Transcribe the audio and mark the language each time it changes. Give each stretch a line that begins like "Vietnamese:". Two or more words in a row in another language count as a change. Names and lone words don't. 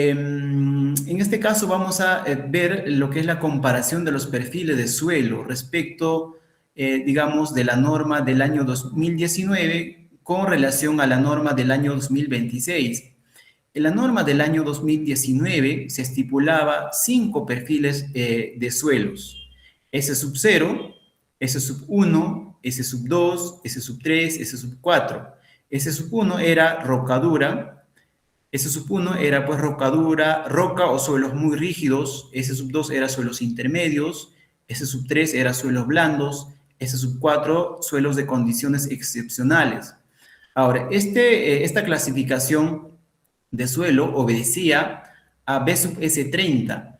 Spanish: En este caso vamos a ver lo que es la comparación de los perfiles de suelo respecto, digamos, de la norma del año 2019 con relación a la norma del año 2026. En la norma del año 2019 se estipulaba 5 perfiles de suelos. S sub 0, S sub 1, S sub 2, S sub 3, S sub 4. S sub 1 era rocadura, S sub 1 era pues rocadura, roca o suelos muy rígidos, S sub 2 era suelos intermedios, S sub 3 era suelos blandos, S sub 4 suelos de condiciones excepcionales. Ahora, esta clasificación de suelo obedecía a B sub S30.